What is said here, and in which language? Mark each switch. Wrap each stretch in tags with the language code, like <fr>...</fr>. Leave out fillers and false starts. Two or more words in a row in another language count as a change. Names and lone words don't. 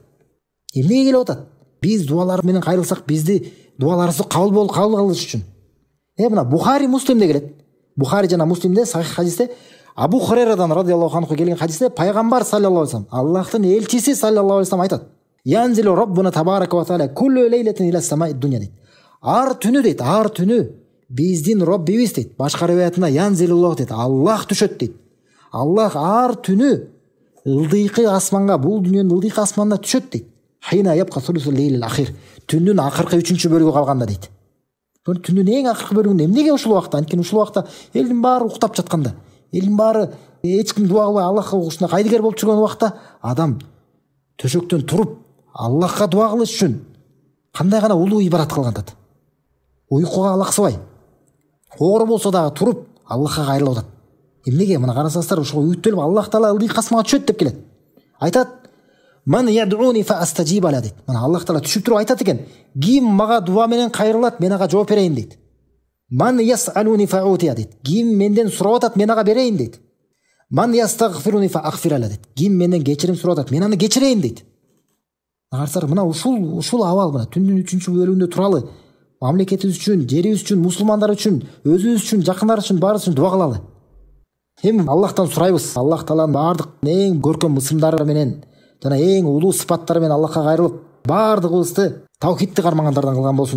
<ky>Эмнеге келип атат? Биз дуалар менен кайрылсак, бизди дуаларыбызды кабыл кылыш үчүн. Мына Бухари, Муслимде келет. Бухари жана Муслимде сахих хадисте Абу Хурайрадан</ky> <ar>رضي الله عنه</ar> <ky>келген хадисте пайгамбар</ky> <ar>صلى الله عليه وسلم,</ar> <ky>Аллахтын элчиси</ky> <ar>صلى الله عليه وسلم</ar> <ky>айтат:</ky> <ar>"ينزل ربنا تبارك وتعالى كل ليلة إلى السماء الدنيا"</ar> <ky>дейт. Ар түнү дейт, ар түнү биздин Роббибиз дейт. Башка риwayatында янзилуллах дейт. Аллах түшөт дейт. Аллах ар түнү ылдыйкы асманга, бул дүйнөнүн ылдыйкы асманына түшөт дейт.</ky> <ar>حين يبقى ثلث الليل الآخر.</ar> <ky>Түндүн акыркы 3-чү бөлүгү калганда дейт. Түндүн эң акыркы бөлүгүндө эмнеге ушул убакта? Анткени ушул убакта элдин баары уктап жатканда, элдин баары эч ким дуа кылбай Аллахка ушундай кайдыгер болуп жүргөн убакта адам төшөктөн туруп Аллахка дуа кылыш үчүн кандай гана улуу ибарат кылган атат. Уйкуга алаксыбай, оору болсо дагы туруп Аллахка кайрылып атат. Эмнеге? Мына карасаңыздар, ошого үгүттөлүп Аллах таала ылдыйк асманга түшөт деп келет. Айтат:</ky> <ar>"من يدعوني فأستجيب له" дейт.</ar> <ky>Мына Аллах таала түшүп туруп айтат экен: "Ким мага дуа менен кайрылат, мен ага жооп берейин" дейт.</ky> <ar>"من يسألني فأعطيه" дейт.</ar> <ky>Ким менден сурап атат, мен ага берейин дейт.</ky> <ar>"من يستغفرني فأغفر له" дейт.</ar> <ky>Ким менден кечирим сурап атат, мен аны кечирейин дейт. Карасаңар, мына ушул абал, мына түндүн 3-чү бөлүгүндө туралы, мамлекетибиз үчүн, жерибиз үчүн, мусулмандар үчүн, өзүбүз үчүн, жакындар үчүн, баарыбыз үчүн дуа кылалы. Эми Аллахтан сурайбыз. Аллах тааланын бардык эң көркөм ысымдары менен жана эң улуу сыпаттар менен Аллахка кайрылып, баардыгыбызды таухидти кармагандардан кылган болсун.</ky>